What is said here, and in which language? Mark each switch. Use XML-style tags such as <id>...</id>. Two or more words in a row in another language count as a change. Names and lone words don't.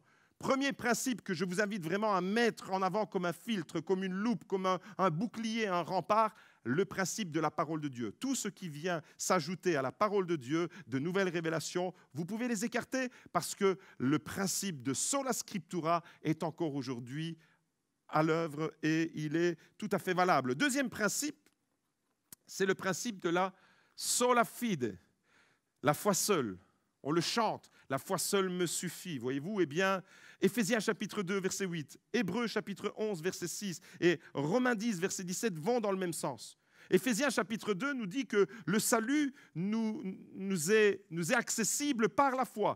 <fr>Premier principe que je vous invite vraiment à mettre en avant comme un filtre, comme une loupe, comme un bouclier, un rempart, le principe de la parole de Dieu. Tout ce qui vient s'ajouter à la parole de Dieu, de nouvelles révélations, vous pouvez les écarter parce que le principe de</fr> <la>sola scriptura</la> <fr>est encore aujourd'hui à l'œuvre et il est tout à fait valable. Deuxième principe, c'est le principe de la</fr> <la>sola fide.</la> <fr>La foi seule, on le chante, la foi seule me suffit, voyez-vous, eh bien, Éphésiens chapitre 2, verset 8, Hébreux chapitre 11, verset 6 et Romains 10, verset 17 vont dans le même sens. Éphésiens chapitre 2 nous dit que le salut nous est accessible par la foi.</fr>